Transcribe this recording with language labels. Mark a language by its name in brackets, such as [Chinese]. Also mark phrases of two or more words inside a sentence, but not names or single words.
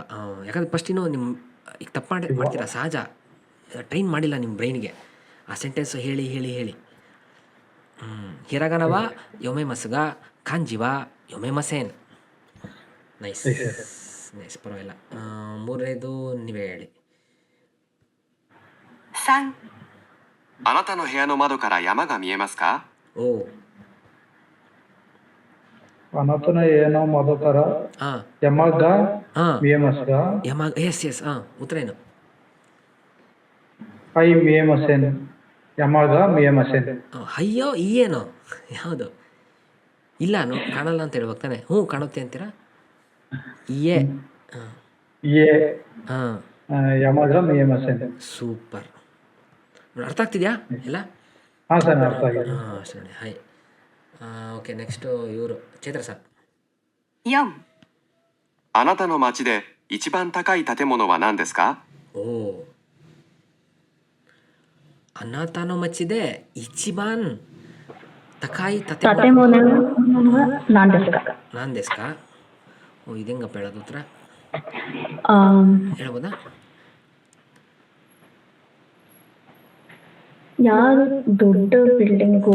[Kannada] ಯಾಕಂದ್ರೆ ಫಸ್ಟ್ ನೀವು ನಿಮ್ಮ ಈಗ ತಪ್ಪು ಮಾಡ್ತೀರಾ, ಸಹಜ. ಟ್ರೈನ್ ಮಾಡಿಲ್ಲ ನಿಮ್ಮ ಬ್ರೈನ್ಗೆ ಆ ಸೆಂಟೆನ್ಸು ಹೇಳಿ ಹೇಳಿ ಹೇಳಿ. [Japanese] ひらがなは 読めますが、 漢字は 読めません. [English] nice nice, ಪರವಾಗಿಲ್ಲ. [Kannada] ಮೂರನೇದು ನೀವೇ ಹೇಳಿ. [Japanese] 3、あなたの部屋の窓から山が見えますか？ ಓ あなたの 部屋の 窓から ಹಾಂ 山が ಹಾಂ 見えますか [English] yes yes [Kannada] ಹಾಂ, ಉತ್ತರ ಏನು? [Japanese] いえ 見えません 山が 見えません. [Kannada] ಅಯ್ಯೋ ಈ ಏನು ಯಾವುದು ಇಲ್ಲ ಕಾಣಲ್ಲ ಅಂತ ಹೇಳ್ಬೇಕು ತಾನೆ. ಹ್ಞೂ ಕಾಣುತ್ತೆ ಅಂತೀರಾ? ಇಯೇ ಹಾಂ [Japanese] いいえ ಹಾಂ, 山が 見えません. [Kannada] ಸೂಪರ್. ಅರ್ಥ ಆಗ್ತಿದ್ಯಾ ಎಲ್ಲ? ಹಾಂ ಸರ್, ಅರ್ಥ ಆಗಿದೆ. ಹಾಂ ಸರಿ, ಹಾಯ್. [English] okay, next [Kannada] ಇವರು ಚೈತ್ರ ಸರ್. [Japanese] 4、あなたの町で一番高い建物は何ですか？お あなたの 町で 一番 高い建物は 何 ですか. 何 ですか. [Kannada] ಓ ಇದೆಂಗಪ್ಪ ಹೇಳೋದು ಉತ್ತರ ಹೇಳ್ಬೋದಾ? ಯಾರು ದೊಡ್ಡ ಬಿಲ್ಡಿಂಗು